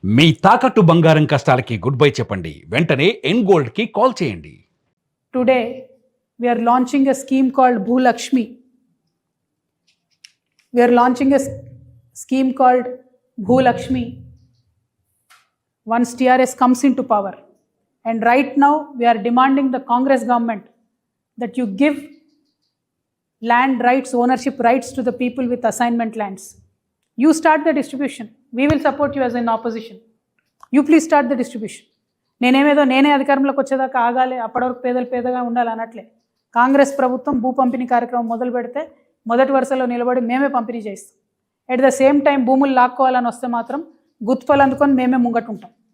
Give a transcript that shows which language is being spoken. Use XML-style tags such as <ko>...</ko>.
<te>మీ తాకట్టు బంగారం కష్టాలకి good bye చెప్పండి. వెంటనే ఎన్ గోల్డ్ కి కాల్ చేయండి.</te> <en>Today, we are launching a scheme called Bhulakshmi. We are launching a scheme called Bhulakshmi once TRS comes into power. And right now, we are demanding the Congress government that you give land rights, ownership rights to the people with assignment lands. You start the distribution. We will support you as an opposition. You please start the distribution.</en> <te>నేనే అధికారంలోకి వచ్చేదాకా ఆగాలి, అప్పటి వరకు పేదలు పేదగా ఉండాలి అనట్లే. కాంగ్రెస్ ప్రభుత్వం భూ పంపిణీ కార్యక్రమం మొదలు పెడితే మొదటి వరుసలో నిలబడి మేమే పంపిణీ చేస్తాం.</te> <en>at the same time</en> <te>భూములు లాక్కోవాలని వస్తే మాత్రం గుత్పలు అందుకొని మేమే ముంగటుంటాం.</te>